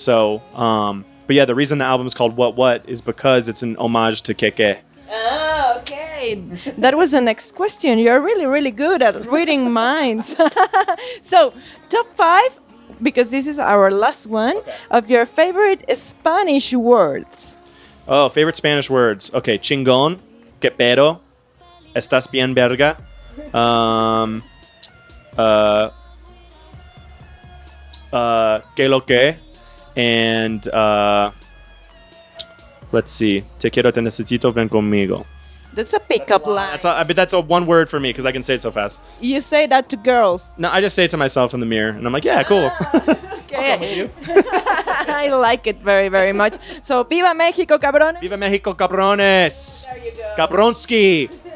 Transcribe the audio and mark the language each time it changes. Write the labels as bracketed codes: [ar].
[en] So, but yeah, the reason the album is called Wut Wut is because it's an homage to Keke. Ah, okay. That was the next question. You're really, really good at reading minds. So, top 5, because this is our last one, of your favorite Spanish words. Oh, favorite Spanish words. Okay, [es] chingón, que pedo, estás bien verga, que lo que, [en] and let's see, [es] te quiero, te necesito, ven conmigo. [en] That's a pickup line. That's a one word for me because I can say it so fast. You say that to girls. No, I just say it to myself in the mirror, and I'm like, yeah, cool. Okay. I like it very, very much. [es] So, Viva Mexico, cabrones. Viva Mexico, cabrones. [en] There you go. Cabronski.